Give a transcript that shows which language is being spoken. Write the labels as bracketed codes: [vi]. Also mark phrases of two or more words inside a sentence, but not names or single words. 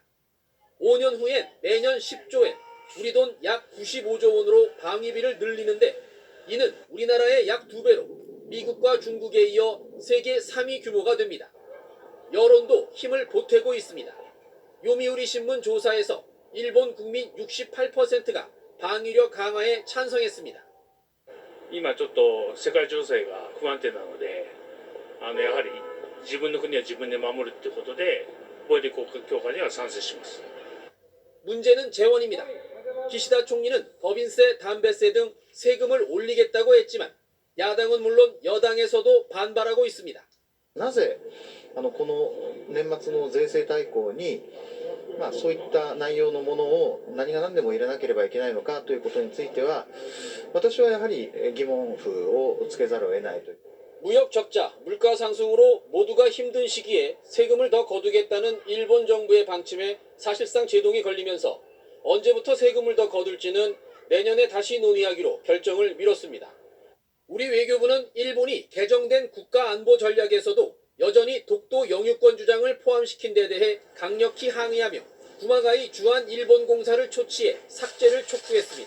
[ko] 5년 후엔 내년 10조엔 우리 돈 약 95조 원으로 방위비를 늘리는데 이는 우리나라의 약 2배로 미국과 중국에 이어 세계 3위 규모가 됩니다. 여론도 힘을 보태고 있습니다. 요미우리 신문 조사에서 일본 국민 68%가 방위력 강화에 찬성했습니다. [ja] 今ちょっと世界情勢が不安定なのでやはり自分の国は自分で守るってことで防衛力強化には賛成します [ko] 문제는 재원입니다. 기시다 총리는 법인세, 담배세 등 세금을 올리겠다고 했지만 야당은 물론 여당에서도 반발하고 있습니다. [ja] なぜこの年末の税制大綱に、そういった内容のものを何が何でも入れなければいけないのかということについては私はやはり疑問符をつけざるを得ないと。 [ko] 무역 적자, 물가 상승으로 모두가 힘든 시기에 세금을 더 거두겠다는 일본 정부의 방침에 사실상 제동이 걸리면서 언제부터 세금을 더 거둘지는 내년에 다시 논의하기로 결정을 미뤘습니다. 우리 외교부는 일본이 개정된 국가안보 전략에서도 여전히 독도 영유권 주장을 포함시킨 데 대해 강력히 항의하며 구마가이 주한 일본 공사를 초치해 삭제를 촉구했습니다.